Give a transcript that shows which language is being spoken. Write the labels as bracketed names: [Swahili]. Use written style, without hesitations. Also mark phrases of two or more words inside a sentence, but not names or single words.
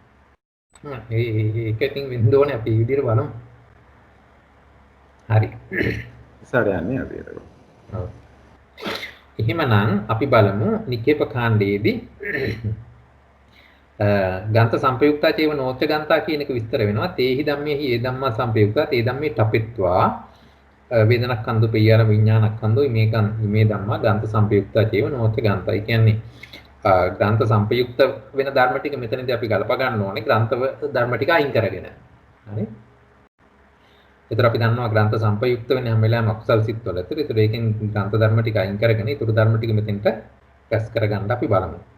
[Sinhala] ඒක ඉතින් වෙන්න ඕනේ අපි මේ විදිහට බලමු. හරි. ඉස්සරහන්නේ අපි ඒක. ඔව්. එහෙමනම් අපි බලමු නිකේප කාණ්ඩයේදී [Pali] ගන්ත සංපයුක්තා චේව නෝච්ච ගන්තා [Sinhala] කියන එක විස්තර වෙනවා. [Pali] තේහි ධම්මේහි ඒ ධම්මා සංපයුක්තා තේ ධම්මේ තපෙත්වා වේදනක්ඛන්දු පියර විඥානක්ඛන්දු මේ ධම්මා ගන්ත සංපයුක්තා චේව නෝච්ච ගන්තා. [Sinhala] ඒ කියන්නේ ග්‍රන්ථ සංපයුක්ත වෙන ධර්ම ටික මෙතනදී අපි ගලප ගන්න ඕනේ ග්‍රන්ථ ධර්ම ටික අයින් කරගෙන. හරි? ඒතර අපි දන්නවා ග්‍රන්ථ සංපයුක්ත වෙන හැම වෙලාවෙම අකුසල් සිත්වල. ඒතර ඒකෙන් ග්‍රන්ථ ධර්ම ටික අයින් කරගෙන ඊටු ධර්ම ටික මෙතෙන්ට රැස් කරගන්න අපි බලමු.